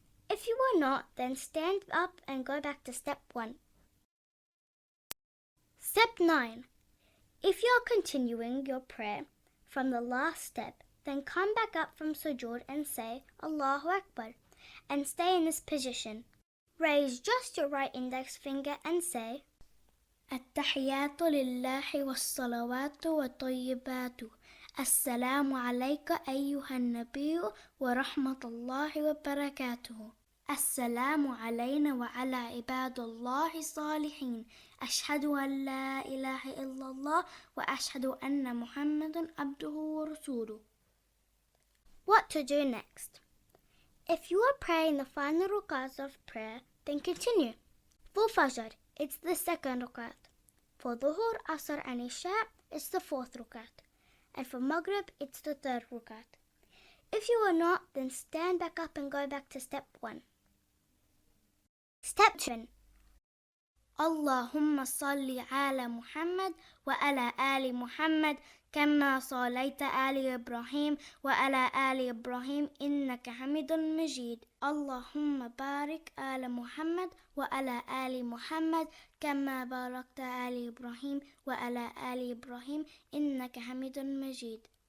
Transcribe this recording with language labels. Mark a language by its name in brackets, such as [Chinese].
[English] If you are not, then stand up and go back to step 1. Step 9. If you are continuing your prayer from the last step, then come back up from sujood and say Allahu Akbar and stay in this position. Raise just your right index finger and say [Arabic] التحيات لله والصلوات والطيبات السلام عليك أيها النبي ورحمة الله وبركاته السلام علينا وعلى عباد الله الصالحين أشهد أن لا إله إلا الله وأشهد أن محمدا عبده ورسوله. [English] What to do next? If you are praying the final rak'ahs of prayer, then continue. For Fajr, it's the second rak'ah. For Dhuhr, Asr and Isha, it's the fourth rak'ah. And for Maghrib, it's the third rak'ah. If you are not, then stand back up and go back to step 1. Step 2. [Arabic] Allahumma salli ala Muhammad wa ala ali Muhammad كما صليت آل إبراهيم وعلى آل إبراهيم إنك حميد مجيد اللهم بارك آل محمد وعلى آل محمد كما باركت آل إبراهيم وعلى آل إبراهيم إنك حميد مجيد.